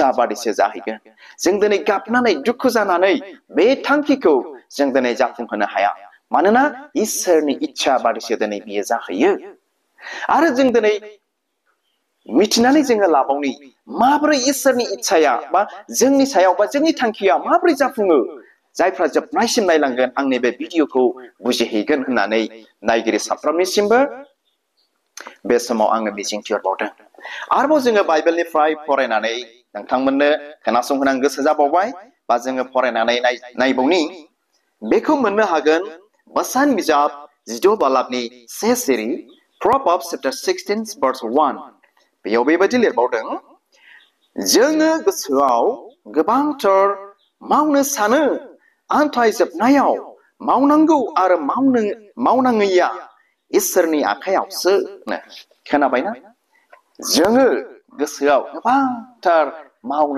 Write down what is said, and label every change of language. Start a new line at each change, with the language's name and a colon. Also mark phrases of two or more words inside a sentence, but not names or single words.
Bodo: बादिसो जाहैगोन जों दिनै गाबनानै दुखु जानानै बे थांखिखौ जों दिनै जाफुंहोनो हाया मानोना इसोरनि इच्छा बादिसो दिनै बियो जाहैयो आरो जों दिनै मिथिनानै जोङो लाबावनि माबोरै इसोरनि इच्छाया बा जोंनि सायाव बा जोंनि थांखिया माबोरै जाफुङो जायफ्रा जोबनायसिम नायलांगोन आंनि बे भिडिअखौ बुजिहैगोन होननानै नायगिरि साफ्रोमनिसिमबो बे समाव आङो मिजिंथिहरबावदों आरोबाव जोङो बाइबेलनिफ्राय फरायनानै नोंथांमोननो खोनासंहोनो गोसो जाबावबाय बा जोङो फरायनानै नायबावनि बेखौ मोननो हागोन बोसोन बिजाब 19 बालाबनि 1 सिरि
English: Proverbs chapter 16 verse 1
Bodo: बेयाव बेबायदि लिरबावदों जोङो गोसोआव गोबांथार मावनो सानो आन्थाय जोबनायाव मावनांगौ आरो मावनाङैया इसोरनि आखायावसो खोनाबायना जोङो गोसोआव गोबांथार मावनो